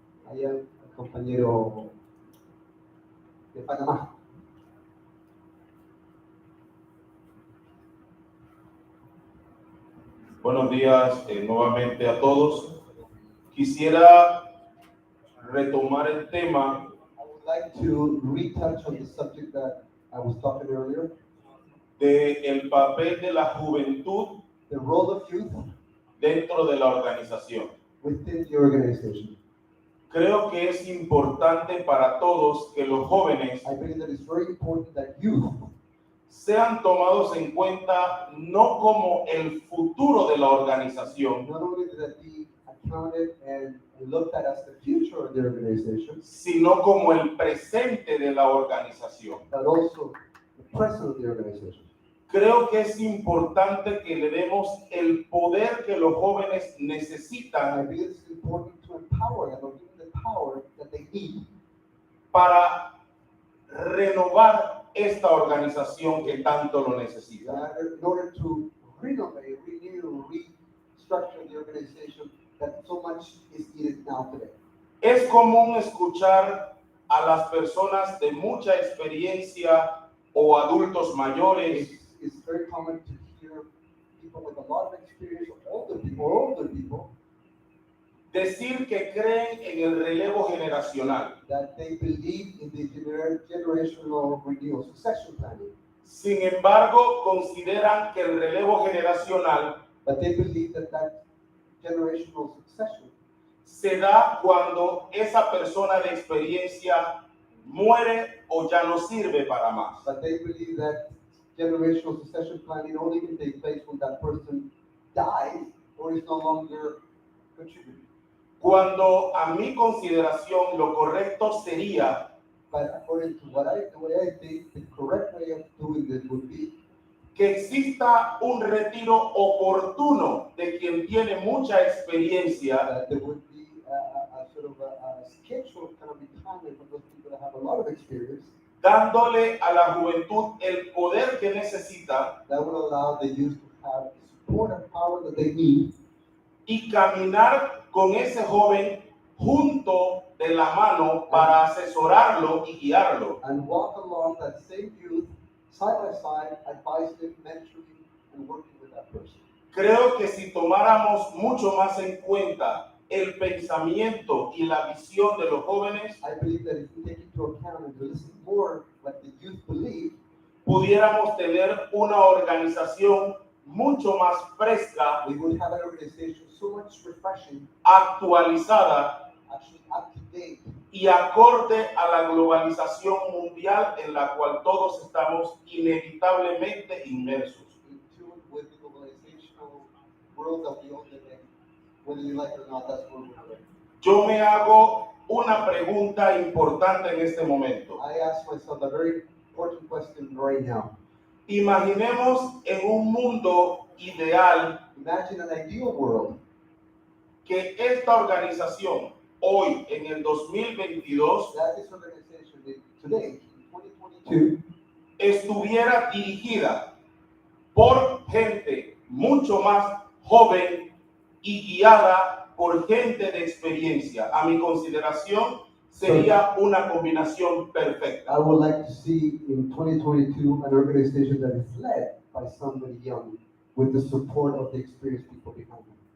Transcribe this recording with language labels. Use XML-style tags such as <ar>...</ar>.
<es>Allá el compañero de Panamá. Buenos días nuevamente a todos. Quisiera retomar el tema.</es> <en>I would like to retouch on the subject that I was talking earlier.</en> <es>De el papel de la juventud,</es> <en>the role of youth,</en> <es>dentro de la organización.</es> <en>Within the organization.</en> <es>Creo que es importante para todos que los jóvenes</es> <en>I believe that it's very important that youth</en> <es>sean tomados en cuenta no como el futuro de la organización,</es> <en>not only that be accounted and looked at as the future of the organization,</en> <es>sino como el presente de la organización.</es> <en>But also the present of the organization.</en> <es>Creo que es importante que le demos el poder que los jóvenes necesitan.</es> <en>I believe it's important to empower them or give them the power that they need</en> <es>para renovar esta organización que tanto lo necesita.</es> <en>In order to renovate, renew, restructure the organization that so much is needed now today.</en> <es>Es común escuchar a las personas de mucha experiencia o adultos mayores.</es> <en>It's very common to hear people with a lot of experience, older people,</en> <es>decir que creen en el relevo generacional.</es> <en>That they believe in the generational renewal, succession planning.</en> <es>Sin embargo, consideran que el relevo generacional,</es> <en>but they believe that generational succession</en> <es>se da cuando esa persona de experiencia muere o ya no sirve para más.</es> <en>But they believe that generational succession planning only can take place when that person dies or is no longer contributing.</en> <es>Cuando a mi consideración lo correcto sería,</es> <en>but according to the way I think, the correct way of doing this would be</en> <es>que exista un retiro oportuno de quien tiene mucha experiencia.</es> <en>There would be a sort of a scheduled kind of retirement for those people that have a lot of experience.</en> <es>Dándole a la juventud el poder que necesita.</es> <en>That would allow the youth to have the support and power that they need.</en> <es>Y caminar con ese joven junto de la mano para asesorarlo y guiarlo.</es> <en>And walk along that same youth side by side, advising, mentoring, and working with that person.</en> <es>Creo que si tomáramos mucho más en cuenta el pensamiento y la visión de los jóvenes,</es> <en>I believe that if we take into account and listen more what the youth believe,</en> <es>pudiéramos tener una organización mucho más fresca,</es> <en>we would have an organization so much refreshing,</en> <es>actualizada,</es> <en>actually up to date,</en> <es>y acorde a la globalización mundial en la cual todos estamos inevitablemente inmersos.</es> <en>in tune with the globalizational world that we all live in. Whether you like it or not, that's where we're going.</en> <es>Yo me hago una pregunta importante en este momento.</es> <en>I ask myself a very important question right now.</en> <es>Imaginemos en un mundo ideal.</es> <en>Imagine an ideal world.</en> <es>Que esta organización hoy en el 2022</es> <en>that this organization today, in 2022,</en> <es>estuviera dirigida por gente mucho más joven y guiada por gente de experiencia. A mi consideración, sería una combinación perfecta.</es> <en>I would like to see in 2022 an organization that is led by somebody young with the support of the experienced people behind them.</en>